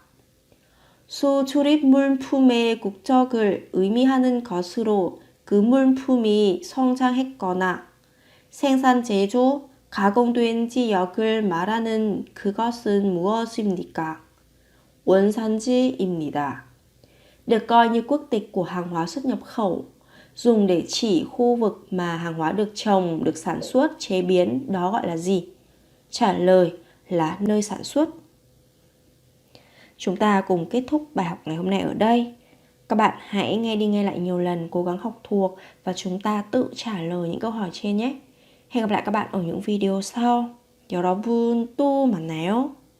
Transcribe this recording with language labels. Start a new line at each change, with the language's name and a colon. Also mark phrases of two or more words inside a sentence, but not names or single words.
Korean: 수출입 물품의 국적을 의미하는 것으로 그 물품이 성장했거나 생산, 제조, 가공된 지역을 말하는 그것은 무엇입니까? 원산지입니다.
Vietnamese: Được coi như quốc tịch của hàng hóa xuất nhập khẩu, dùng để chỉ khu vực mà hàng hóa được trồng, được sản xuất, chế biến, đó gọi là gì? Trả lời là nơi sản xuất. Chúng ta cùng kết thúc bài học ngày hôm nay ở đây. Các bạn hãy nghe đi nghe lại nhiều lần, cố gắng học thuộc và chúng ta tự trả lời những câu hỏi trên nhé. Hẹn gặp lại các bạn ở những video sau.
Korean: 여러분 또 만나요.